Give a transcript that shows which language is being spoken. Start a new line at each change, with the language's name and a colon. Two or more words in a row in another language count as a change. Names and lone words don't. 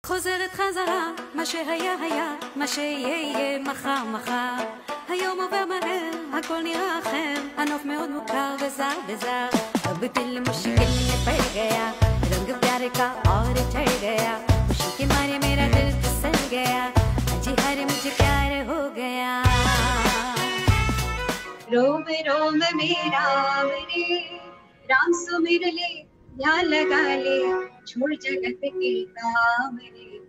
Hebrew: חוזרת חזרה, מה שהיה היה, מה שיהיה מחר מחר. היום עובר מהר, הכל נראה אחר, הנוף מאוד מוכר וזר וזר.
Hindi: अब दिल मुश्किल में पड़ गया, रंग प्यार का और चढ़ गया, खुशी के मारे मेरा दिल फिसल गया, जी हर मुझे प्यार हो गया। रोम रोम मेरा मेरे राम सुमिर ले, ध्यान लगा ले, छोड़ जगत के काम रे।